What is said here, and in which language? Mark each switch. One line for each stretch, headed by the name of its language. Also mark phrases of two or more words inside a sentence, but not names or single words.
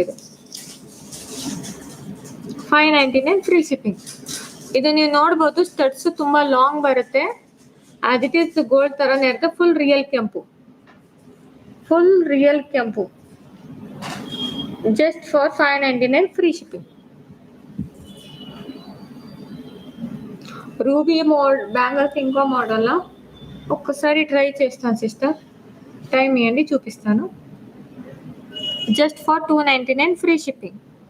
English: ಇದು 599 free shipping.
Kannada: ಇದು ನೀವು ನೋಡ್ಬೋದು, ಸ್ಟಡ್ಸ್ ತುಂಬಾ ಲಾಂಗ್ ಬರುತ್ತೆ.
English: as it is gold
Kannada: ತರನೇ ಇರುತ್ತೆ.
English: full real
Kannada: ಕೆಂಪು,
English: full real
Kannada: ಕೆಂಪು.
English: just for 599 free shipping. ruby bangles
Telugu: ఇంకో మోడల్ ఒక్కసారి ట్రై చేస్తాను సిస్టర్, టైం ఇవ్వండి చూపిస్తాను.
English: just for 299 free shipping.